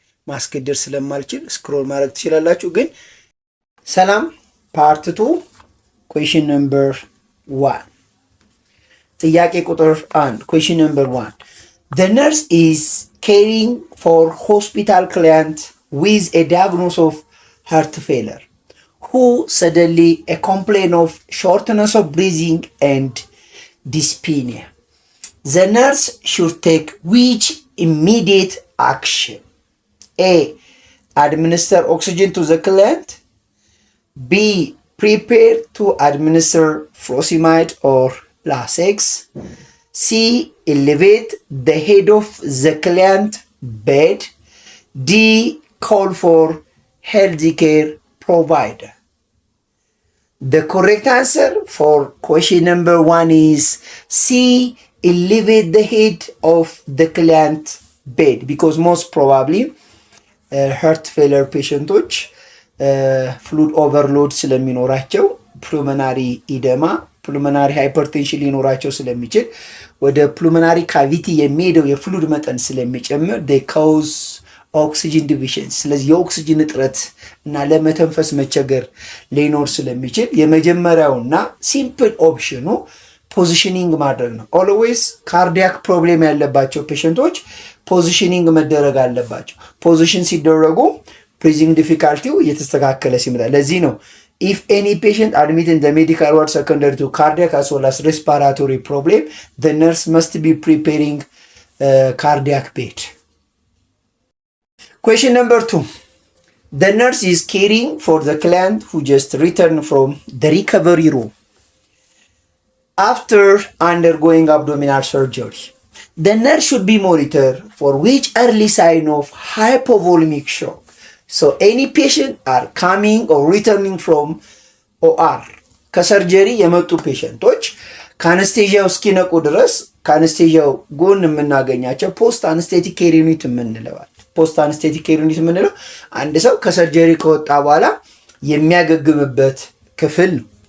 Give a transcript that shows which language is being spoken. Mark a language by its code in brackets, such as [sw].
[am] ማስገደር ስለማልችል ስክሮል ማድረግ ትችላላችሁ። ግን ሰላም ፓርት 2 ኩዌስችን ነምበር 1 ጥያቄ ቁጥር [en] 1 question number 1 the nurse is caring for hospital client with a diagnosis of heart failure who suddenly a complaint of shortness of breathing and dyspnea. The nurse should take which immediate action? A. Administer oxygen to the client. B. Prepare to administer furosemide or Lasix. C. Elevate the head of the client bed. D. Call for healthcare provider. The correct answer for question number 1 is C. Elevate the head of the client bed because most probably heart failure patients ፍሉድ ኦቨርሎድ [am] ስለሚኖራቸው ፕሉመናሪ ኢደማ ፕሉመናሪ ሃይፐርቴንሽን ሊኖራቸው ስለሚችል ወደ ፕሉመናሪ ካቪቲ የሚሄደው የፍሉድ መጠን ስለሚጨምር [en] they cause [am] oxygen deficiency ስለዚህ የኦክሲጅን እጥረት እና ለመተንፈስ መቸገር ሊኖር ስለሚችል የመጀመሪያውና ሲምፕል ኦፕሽኑ ፖዚሽኒንግ ማድረግ ነው። ኦልዌይስ ካርዲያክ ፕሮብሌም ያለባቸው ፔሸንቶች ፖዚሽኒንግ መደረግ አለባቸው። ፖዚሽን ሲደረጉ breathing difficulty እየተስተካከለ ሲመጣ ለዚህ ነው [en] if any patient admitted in the medical ward secondary to cardiac as well as respiratory problem the nurse must be preparing cardiac bed. Question number 2 the nurse is caring for the client who just returned from the recovery room after undergoing abdominal surgery. The nurse should be monitored for which early sign of hypovolemic shock. So any patient are coming or returning from OR [am] ከሰርጀሪ የመጡ ፔሸንቶች ከአነስቴዥያው እስኪነቁ ድረስ ከአነስቴዥያው ጎን የምናገኛቸው ፖስት አነስቴቲክ ኬር ዩኒት የምንለዋል። ፖስት አነስቴቲክ ኬር ዩኒት የምንለው አንድ ሰው ከሰርጀሪ ከወጣ በኋላ የሚያገግምበት ክፍል ነው።